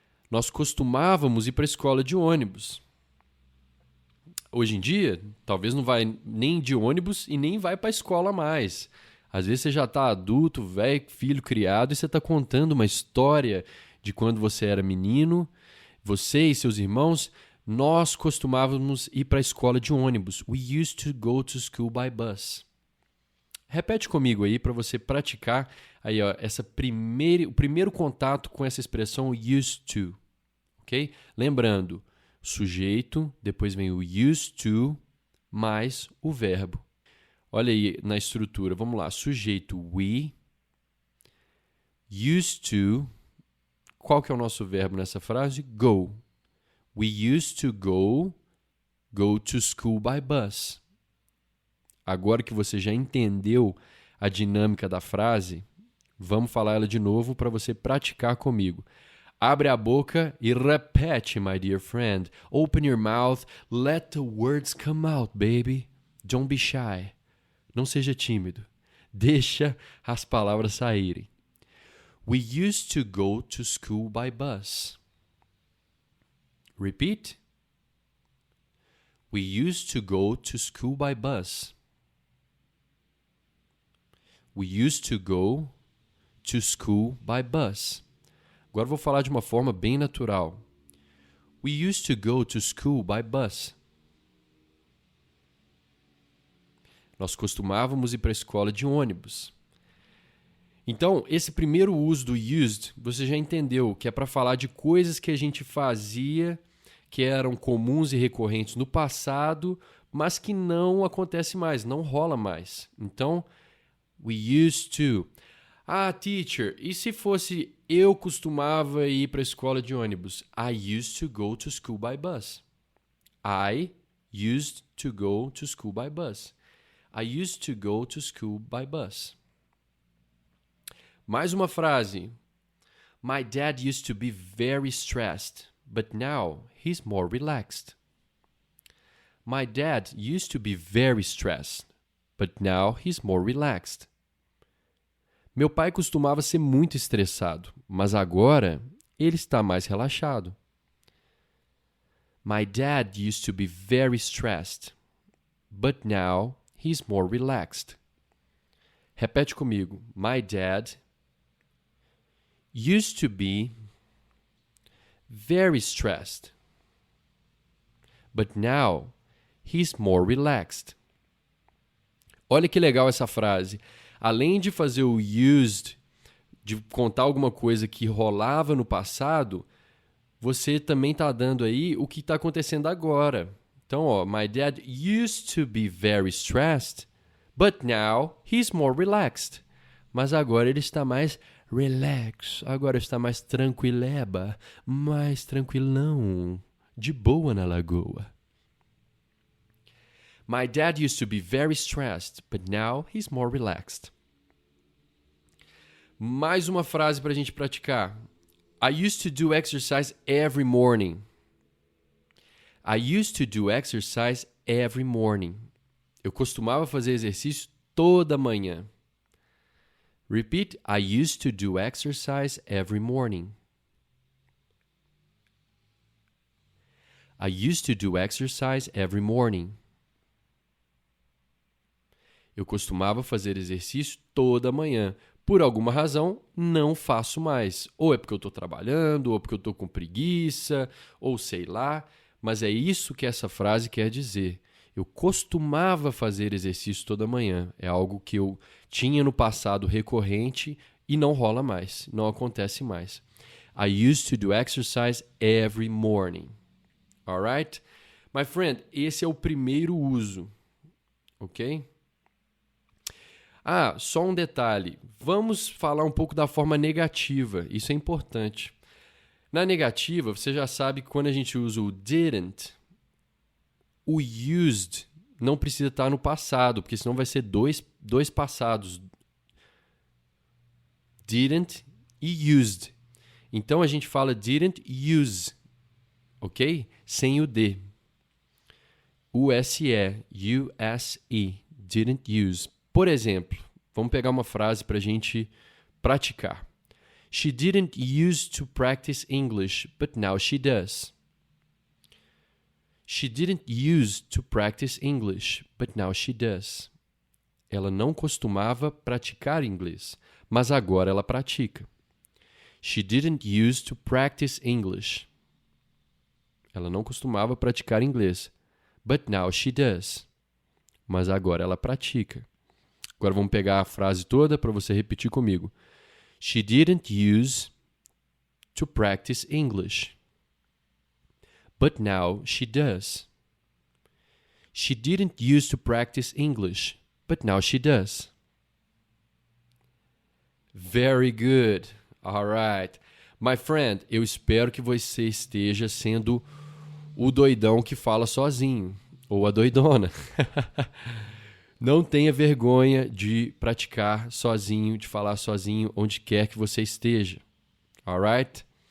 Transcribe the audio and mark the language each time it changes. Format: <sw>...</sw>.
<pt>Nós costumávamos ir para a escola de ônibus. Hoje em dia, talvez não vai nem de ônibus e nem vai para a escola mais. Às vezes você já está adulto, velho, filho criado e você está contando uma história de quando você era menino, você e seus irmãos, nós costumávamos ir para a escola de ônibus.</pt> <en>We used to go to school by bus.</en> <pt>Repete comigo aí para você praticar aí, ó, o primeiro contato com essa expressão used to. Ok? Lembrando, sujeito, depois vem o used to, mais o verbo. Olha aí na estrutura, vamos lá. Sujeito we, used to. Qual que é o nosso verbo nessa frase?</pt> <en>Go. We used to go to school by bus.</en> <pt>Agora que você já entendeu a dinâmica da frase, vamos falar ela de novo para você praticar comigo. Abre a boca e repete,</pt> <en>my dear friend. Open your mouth, let the words come out, baby. Don't be shy.</en> <pt>Não seja tímido. Deixa as palavras saírem.</pt> <en>We used to go to school by bus. Repeat. We used to go to school by bus. We used to go to school by bus.</en> <pt>Agora vou falar de uma forma bem natural.</pt> <en>We used to go to school by bus.</en> <pt>Nós costumávamos ir para a escola de ônibus. Então, esse primeiro uso do used, você já entendeu que é para falar de coisas que a gente fazia, que eram comuns e recorrentes no passado, mas que não acontece mais, não rola mais. Então,</pt> <en>we used to.</en> <pt>Ah, teacher, e se fosse eu costumava ir para a escola de ônibus?</pt> <en>I used to go to school by bus. I used to go to school by bus. I used to go to school by bus.</en> <pt>Mais uma frase.</pt> <en>My dad used to be very stressed, but now he's more relaxed. My dad used to be very stressed, but now he's more relaxed.</en> <pt>Meu pai costumava ser muito estressado, mas agora ele está mais relaxado.</pt> <en>My dad used to be very stressed, but now he's more relaxed.</en> <pt>Repete comigo.</pt> <en>My dad used to be very stressed, but now he's more relaxed.</en> <pt>Olha que legal essa frase. Além de fazer o used, de contar alguma coisa que rolava no passado, você também está dando aí o que está acontecendo agora. Então, ó,</pt> <en>my dad used to be very stressed, but now he's more relaxed.</en> <pt>Mas agora ele está mais relax, agora está mais tranquileba, mais tranquilão, de boa na lagoa.</pt> <en>My dad used to be very stressed, but now he's more relaxed.</en> <pt>Mais uma frase para a gente praticar.</pt> <en>I used to do exercise every morning. I used to do exercise every morning.</en> <pt>Eu costumava fazer exercício toda manhã.</pt> <en>Repeat. I used to do exercise every morning. I used to do exercise every morning.</en> <pt>Eu costumava fazer exercício toda manhã. Por alguma razão, não faço mais. Ou é porque eu estou trabalhando, ou porque eu estou com preguiça, ou sei lá. Mas é isso que essa frase quer dizer. Eu costumava fazer exercício toda manhã. É algo que eu tinha no passado recorrente e não rola mais, não acontece mais.</pt> <en>I used to do exercise every morning. Alright? My friend,</en> <pt>esse é o primeiro uso. Ok? Ah, só um detalhe. Vamos falar um pouco da forma negativa. Isso é importante. Na negativa, você já sabe que quando a gente usa o didn't, o used não precisa estar no passado, porque senão vai ser dois passados. Didn't e used. Então a gente fala didn't use, ok? Sem o D. U-S-E, U-S-E, didn't use. Por exemplo, vamos pegar uma frase para a gente praticar.</pt> <en>She didn't use to practice English, but now she does. She didn't use to practice English, but now she does.</en> <pt>Ela não costumava praticar inglês, mas agora ela pratica.</pt> <en>She didn't use to practice English.</en> <pt>Ela não costumava praticar inglês,</pt> <en>but now she does.</en> <pt>Mas agora ela pratica. Agora vamos pegar a frase toda para você repetir comigo.</pt> <en>She didn't use to practice English, but now she does. She didn't use to practice English, but now she does. Very good. All right. My friend,</en> <pt>eu espero que você esteja sendo o doidão que fala sozinho, ou a doidona. Não tenha vergonha de praticar sozinho, de falar sozinho, onde quer que você esteja.</pt> <en>Alright?</en>